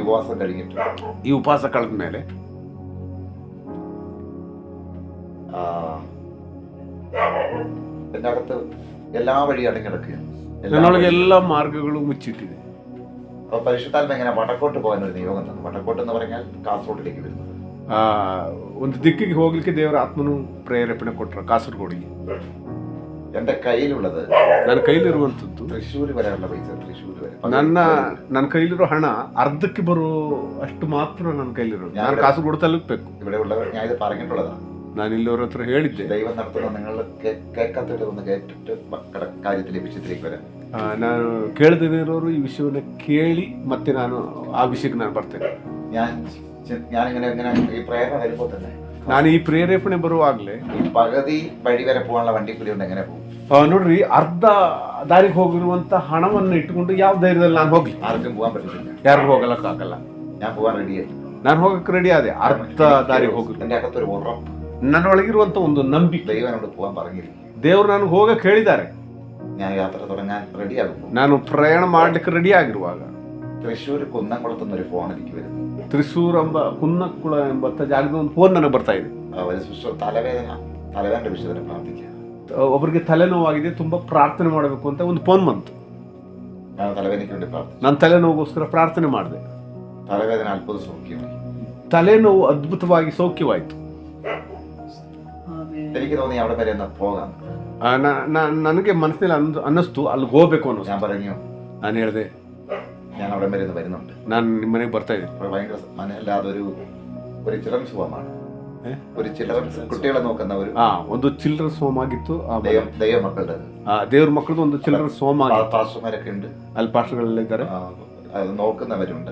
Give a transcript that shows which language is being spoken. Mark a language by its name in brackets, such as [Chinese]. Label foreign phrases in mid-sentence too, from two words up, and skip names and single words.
[Malayalam] ഉപവാസം കഴിഞ്ഞിട്ട് [Kannada] ಈ ಉಪವಾಸ ಕಳೆದ ಮೇಲೆ [Malayalam] എൻ്റെ അകത്ത് എല്ലാ വഴിയും അടങ്ങിടക്കുകയാണ്. [Kannada] ನನ್ನೊಳಗೆ ಎಲ್ಲ ಮಾರ್ಗಗಳು ಮುಚ್ಚಿಟ್ಟಿದೆ. [Malayalam] അപ്പൊ പരിശുദ്ധാത്മ എങ്ങനെ വടക്കോട്ട് പോകാൻ ഒരു നിയോഗം തന്നു. വടക്കോട്ട് എന്ന് പറഞ്ഞാൽ കാസർഗോഡിലേക്ക് വരുന്നത്. [Kannada] ಒಂದು ದಿಕ್ಕಿಗೆ ಹೋಗ್ಲಿಕ್ಕೆ ದೇವರ ಆತ್ಮನು ಪ್ರೇರೇಪಣೆ ಕೊಟ್ಟರು ಕಾಸರಗೋಡಿಗೆ. [Malayalam] എന്റെ കയ്യിലുള്ളത്, [Kannada] ನನ್ನ ಕೈಲಿರುವಂಥದ್ದು [Malayalam] തൃശ്ശൂർ വരെയുള്ള പൈസ, തൃശ്ശൂർ വരെ [Kannada] ನನ್ನ ಕೈಲಿರೋ ಹಣ ಅರ್ಧಕ್ಕೆ ಬರೋ ಅಷ್ಟು ಮಾತ್ರ ನನ್ನ കയ്യിലിರೋದು. ನಾನು ಕಾಸರಗೋಡು ತಲುಪಬೇಕು. [Malayalam] ഇവിടെ ഉള്ളവർ ഞാൻ ഇത് പറഞ്ഞിട്ടുള്ളതാണ്. [Kannada] ನಾನು ಇಲ್ಲಿವ್ರ ಹತ್ರ ಹೇಳಿದ್ದೆ. [Malayalam] ദൈവം നടത്തുന്ന നിങ്ങൾ കേൾക്കാത്തവരെ ഒന്ന് കേട്ടിട്ട് കാര്യത്തിലേക്ക് വിഷയത്തിലേക്ക് വരാം. [Kannada] ನಾನು ಕೇಳದೇ ಇರೋರು ಈ ವಿಷಯವನ್ನು ಕೇಳಿ ಮತ್ತೆ ನಾನು ಆ ವಿಷಯಕ್ಕೆ ನಾನು ಬರ್ತೇನೆ. [Malayalam] ഞാനിങ്ങനെ ഈ പ്രേരണ വരുമ്പോൾ തന്നെ [Kannada] ನಾನು ಈ ಪ್ರೇರೇಪಣೆ ಬರುವಾಗಲೇ [Malayalam] ഈ പകുതി വഴി വരെ പോകാനുള്ള വണ്ടിക്കൂലി കൊണ്ട് എങ്ങനെ പോകും? [Kannada] ನೋಡ್ರಿ, ಅರ್ಧ ದಾರಿಗೆ ಹೋಗಿರುವಂತ ಹಣವನ್ನು ಇಟ್ಟುಕೊಂಡು ಯಾವ ಧೈರ್ಯದಲ್ಲಿ ನಾನು ಹೋಗ್ಲಿ? [Malayalam] ആർക്കും പോകാൻ പറ്റത്തില്ല. [Kannada] ಯಾರಿಗೂ ಹೋಗಲಕ್ಕಾಗಲ್ಲ. [Malayalam] ഞാൻ പോകാൻ റെഡിയായി. [Kannada] ನಾನು ಹೋಗಕ್ಕೆ ರೆಡಿ ಆದೆ. ಅರ್ಧ ದಾರಿಗೆ ಹೋಗಿದ್ರು. [Malayalam] എൻ്റെ അകത്തൊരു ഉറപ്പ്, [Kannada] ನನ್ನೊಳಗಿರುವಂತ ಒಂದು ನಂಬಿಕೆ. [Malayalam] ദൈവം എന്നോട് പോകാൻ പറഞ്ഞിരിക്കും. [Kannada] ದೇವ್ರು ನನಗೆ ಹೋಗಕ್ಕೆ ಹೇಳಿದ್ದಾರೆ. [Malayalam] ഞാൻ യാത്ര തുടങ്ങാൻ റെഡിയാകുമ്പോൾ, [Kannada] ನಾನು ಪ್ರಯಾಣ ಮಾಡ್ಲಿಕ್ಕೆ ರೆಡಿ ಆಗಿರುವಾಗ [Malayalam] തൃശ്ശൂർ കുന്നംകുളത്തുനിന്ന് ഒരു ഫോൺ എനിക്ക് വരുന്നു. [Kannada] ತ್ರಿಶೂರ್ ಎಂಬ ಕುನ್ನಕ್ಕುಳ ಎಂಬಂತ ಜಾಗದ ಒಂದು ಫೋನ್ ನನಗೆ ಬರ್ತಾ ಇದೆ. [Malayalam] ഒരു സിസ്റ്റർ തലവേദന വിഷയത്തിന് പ്രാർത്ഥിക്കുക. [Kannada] ಒಬ್ಬರಿಗೆ ತಲೆನೋವಾಗಿದೆ, ತುಂಬಾ ಪ್ರಾರ್ಥನೆ ಮಾಡಬೇಕು ಅಂತ ಒಂದು ಫೋನ್ ಬಂತು. [Malayalam] ഞാൻ തലവേദനയ്ക്ക് വേണ്ടി പ്രാർത്ഥിച്ചു. [Kannada] ನಾನು ತಲೆನೋವಿಗೋಸ್ಕರ ಪ್ರಾರ್ಥನೆ ಮಾಡಿದೆ. [Malayalam] തലവേദന അത്ഭുത സൗഖ്യമായി. [Kannada] ತಲೆನೋವು ಅದ್ಭುತವಾಗಿ ಸೌಖ್ಯವಾಯಿತು. [Malayalam] എനിക്ക് തോന്നി അവിടെ വരെ ഒന്ന് പോകാം. [Kannada] ನನಗೆ ಮನಸ್ಸಿನಲ್ಲಿ ಅನ್ನಿಸ್ತು ಅಲ್ಲಿಗೆ ಹೋಗ್ಬೇಕು ಅನ್ನೋ. [Malayalam] ഞാൻ പറഞ്ഞു, [Kannada] ನಾನು ಹೇಳಿದೆ, [Malayalam] ഞാൻ അവിടെ വരെ വരുന്നുണ്ട്. [Kannada] ನಾನು ನಿಮ್ಮ ಮನೆಗೆ ಬರ್ತಾ ಇದ್ದೀನಿ. [Malayalam] ഭയങ്കര മനല്ലാതെ ഒരു ചിൽഡ്രൻസ് ഹോമാണ്. ഒരു ചിൽഡ്രൻസ് കുട്ടികളെ നോക്കുന്ന [Kannada] ಒಂದು ಚಿಲ್ಡ್ರನ್ಸ್ ಹೋಮ್ ಆಗಿತ್ತು. [Malayalam] ദൈവ മക്കളുടെ [Kannada] ದೇವ್ರ ಮಕ್ಕಳದು ಒಂದು ಚಿಲ್ಡ್ರನ್ಸ್ ಹೋಮ್ ಆಗಿತ್ತು. [Malayalam] പാസ്റ്റർമാരൊക്കെ ഉണ്ട്, [Kannada] ಅಲ್ಲಿ ಪಾಸ್ಟರ್ಗಳೆಲ್ಲ ಇದ್ದಾರೆ, [Malayalam] അത് നോക്കുന്നവരുണ്ട്,